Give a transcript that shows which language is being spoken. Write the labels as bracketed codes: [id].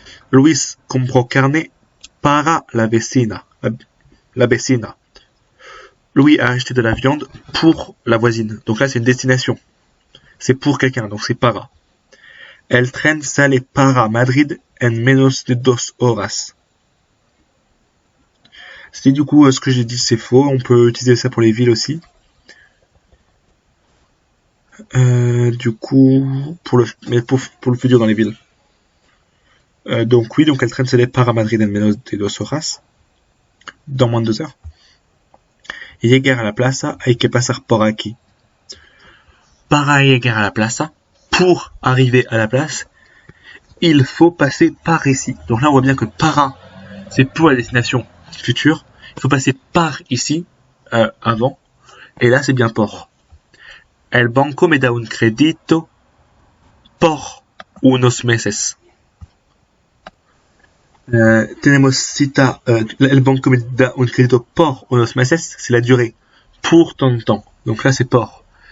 [es] Luis compró carne para la vecina. La vecina. [fr] Louis a acheté de la viande pour la voisine. Donc là c'est une destination. C'est pour quelqu'un, donc c'est para. [es] El tren sale para Madrid en menos de 2 horas. [fr] C'est du coup ce que j'ai dit c'est faux. On peut utiliser ça pour les villes aussi. Du coup pour le futur dans les villes. Donc oui, donc [es] el tren sale para Madrid en menos de 2 horas. [fr] Dans moins de 2 heures. [es] Y llegar a la plaza hay que pasar por aquí. Para llegar a la plaza, [fr] pour arriver à la place, il faut passer par ici. Donc là, on voit bien que para, c'est pour la destination future. Il faut passer par ici, avant. Et là, c'est bien por. [es] El banco me da un crédito por unos meses. Tenemos cita, el banco me da un crédito por unos meses, [fr] c'est la durée. Pour tant de temps. Donc là, c'est por.